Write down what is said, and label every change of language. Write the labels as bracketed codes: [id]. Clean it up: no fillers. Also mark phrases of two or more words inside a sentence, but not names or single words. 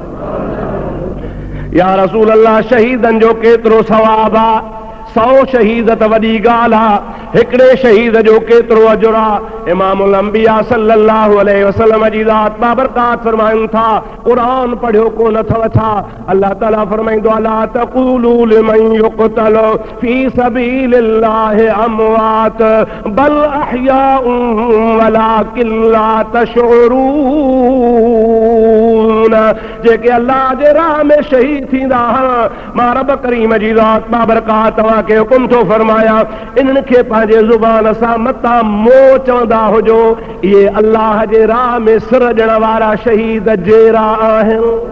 [ar] يا رسول الله [sd] शहीदनि जो केतिरो सवाबु आहे? 100 शहीद त वॾी ॻाल्हि आहे, हिकिड़े शहीद जो केतिरो अजुर आहे? इमामुल अंबिया [ar] صلى الله عليه وسلم [sd] जी ज़ात बाबरकात फरमाइनि था क़ुरान पढ़ियो कोन अथव छा? अल्लाह ताला फरमाईंदो [ar] ولا تقولوا لمن يقتل في سبيل الله أموات بل أحياء ولكن لا تشعرون. [sd] जेके अल्लाह जे राह में शहीद थींदा मां रब करीम जी ज़ात बाबरकात तव्हांखे हुकुम थो फरमाया इन्हनि खे पंहिंजे ज़ुबान सां मता मो चवंदा हुजो, इहे अल्लाह जे राह में सिर ॾियण वारा शहीद जहिड़ा आहिनि।